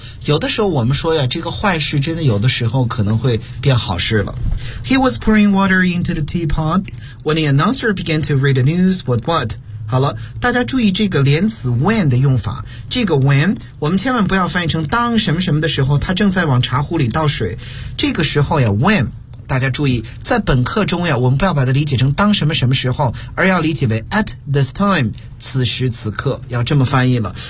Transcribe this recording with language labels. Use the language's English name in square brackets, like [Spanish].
[Chinese] 有的时候我们说呀，这个坏事真的有的时候可能会变好事了。 [English] He was pouring water into the teapot when the announcer began to read the news. [Chinese] What? 好了，大家注意这个连词 when 的用法。这个 when 我们千万不要翻译成当什么什么的时候，他正在往茶壶里倒水。这个时候呀 ，when 大家注意，在本课中呀，我们不要把它理解成当什么什么时候，而要理解为 [English] at this time， [Chinese] 此时此刻，要这么翻译了。